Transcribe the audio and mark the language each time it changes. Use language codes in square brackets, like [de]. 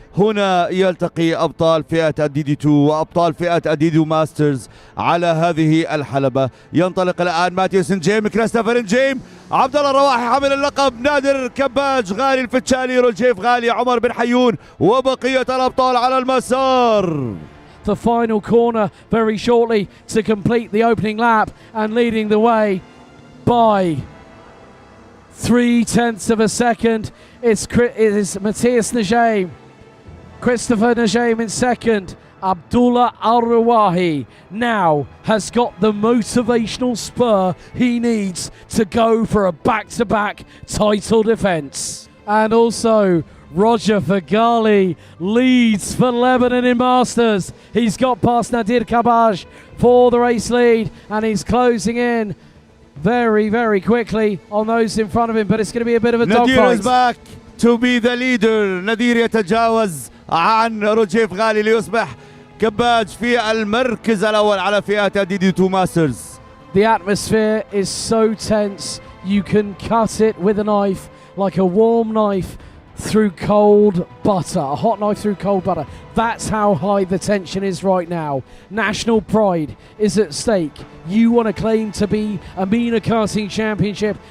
[ar] هنا يلتقي أبطال فئة الدي 2 وأبطال فئة الدي ماسترز على هذه الحلبة. ينطلق الآن ماتيوس نجيم، كريستوفر نجيم، عبد الله الرواحي حامل اللقب، نادر كباج، غالي الفتشالي، روجيف غالي، عمر بن حيون وبقية الأبطال على المسار. [en] The final corner very shortly to complete the opening lap, and leading the way by 0.3 of a second. It is Matthias Najim, Christopher Najim in second. Abdullah Al-Rawahi now has got the motivational spur he needs to go for a back-to-back title defence. And also Roger Fagali leads for Lebanon in Masters. He's got past Nadir Kabaj for the race lead, and he's closing in very, very quickly on those in front of him, but it's going to be a bit of a dogfight. Nadir is back to be the leader. [ar] Nadir يتجاوز عن روجيف غالي ليصبح كباج في المركز الأول على فئة دي 2 ماسترز. [en] The atmosphere is so tense, you can cut it with a knife. like a warm knife through cold butter, a hot knife through cold butter. That's how high the tension is right now. National pride is at stake. You want to claim to be a MENA Karting Championship.